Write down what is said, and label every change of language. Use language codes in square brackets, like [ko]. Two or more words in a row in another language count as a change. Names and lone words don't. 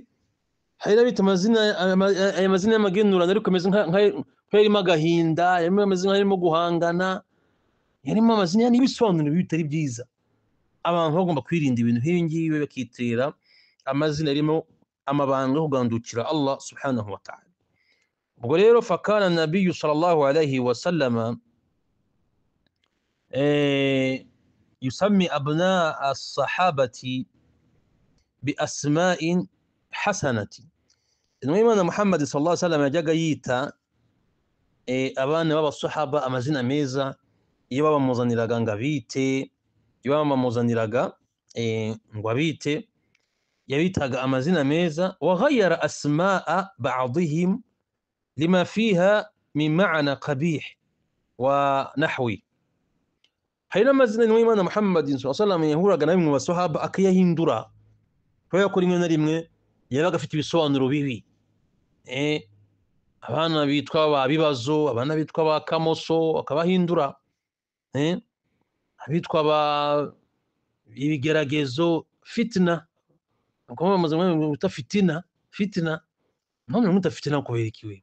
[rw] Hari n'abita amazina y'amagenurano ariko ameze nk'arimo agahinda, ameze nk'arimo guhangana, yarimo amazina n'ibisobanuro bitari byiza. Abantu bagomba kwirinda ibintu nk'ibi ngibi, bakitirira amazina arimo amabanga yo kugandukira [ar] الله سبحانه وتعالى. [rw] Ubwo rero [ar] فكان النبي صلى الله عليه وسلم يسمي أبناء الصحابة بأسماء حسنة. [rw] Intumwa Muhammad [ar] صلى الله عليه وسلم [rw] yajyaga yita abana b'abasahaba amazina meza iyo babamuzaniraga ngo abite, iyo babamuzaniraga ngo abite, yabitaga amazina meza. [ar] وغير أسماء بعضهم لما فيها من معنى قبيح ونحوه. [rw] Hari n'amazina y'Imana Muhammad [ar] صلى الله عليه وسلم [rw] yahuraga na bimwe mu basahaba akayahindura, kubera ko rimwe na rimwe yabaga afite ibisobanuro bibi. Abana bitwa ba bibazo, abana bitwa ba kamoso akabahindura, abitwa ba ibigeragezo, fitna, akaba bamaze ngo bita fitina, none muta fitina kubera ikiwe.